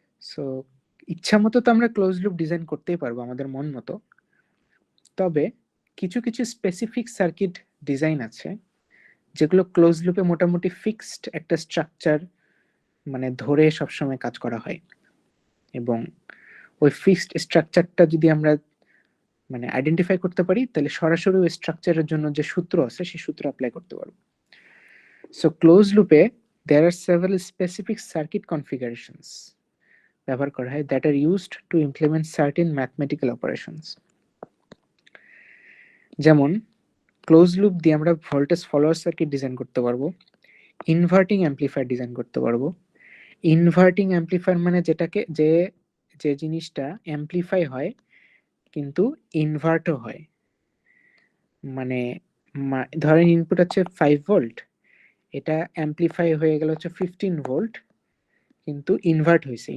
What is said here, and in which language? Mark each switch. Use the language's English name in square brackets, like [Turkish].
[Bangla] So ইচ্ছা মতো তো আমরা ক্লোজ লুপ ডিজাইন করতেই পারবো আমাদের মন মতো, তবে কিছু কিছু স্পেসিফিক সার্কিট ডিজাইন আছে যেগুলো ক্লোজ লুপে মোটামুটি ফিক্সড একটা স্ট্রাকচার মানে ধরে সবসময় কাজ করা হয়, এবং ওই ফিক্সড স্ট্রাকচারটা যদি আমরা মানে আইডেন্টিফাই করতে পারি তাহলে সরাসরি ওই স্ট্রাকচারের জন্য যে সূত্র আছে সেই সূত্র অ্যাপ্লাই করতে পারবো। [English] so close লুপে there are several specific circuit configurations [Bangla] ব্যবহার করা হয় [English] that are used to implement certain mathematical operations। [Bangla] যেমন ক্লোজ লুপ দিয়ে আমরা ভোল্টেজ ফলোয়ার সার্কিট ডিজাইন করতে পারবো, ইনভার্টিং অ্যাম্পলিফায়ার ডিজাইন করতে পারবো। ইনভার্টিং অ্যাম্পলিফায়ার মানে যেটাকে যে যে জিনিসটা অ্যাম্পলিফাই হয় কিন্তু ইনভার্টও হয়, মানে ধরেন ইনপুট হচ্ছে 5 ভোল্ট, এটা অ্যাম্পলিফাই হয়ে গেল হচ্ছে 15 ভোল্ট, কিন্তু ইনভার্ট হয়েছে।